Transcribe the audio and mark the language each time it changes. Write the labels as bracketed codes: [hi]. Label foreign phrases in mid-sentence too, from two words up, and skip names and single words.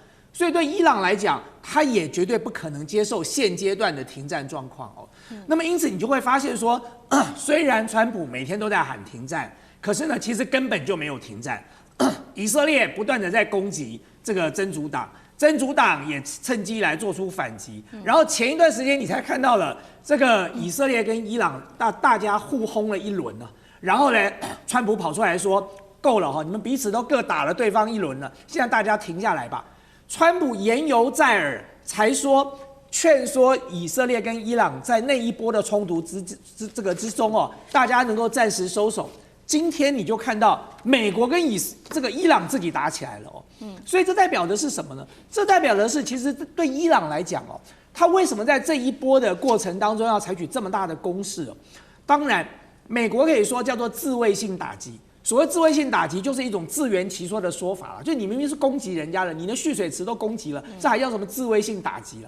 [zh] 所以對伊朗來講，他也絕對不可能接受現階段的停戰狀況哦。那麼因此你就會發現說，雖然川普每天都在喊停戰， 可是呢，其實根本就沒有停戰。以色列不斷的在攻擊這個真主黨，真主黨也趁機來做出反擊。然後前一段時間你才看到了這個以色列跟伊朗大家互轟了一輪呢。然後呢，川普跑出來說夠了哈，你們彼此都各打了對方一輪了，現在大家停下來吧。川普言猶在耳，才說勸說以色列跟伊朗在那一波的衝突之中哦，大家能夠暫時收手。今天你就看到美國跟伊朗自己打起來了哦，所以這代表的是什麼呢？這代表的是，其實對伊朗來講哦，他為什麼在這一波的過程當中要採取這麼大的攻勢哦？當然，美國可以說叫做自衛性打擊。所謂自衛性打擊，就是一種自圓其說的說法了，就你明明是攻擊人家了，你的蓄水池都攻擊了，這還叫什麼自衛性打擊了？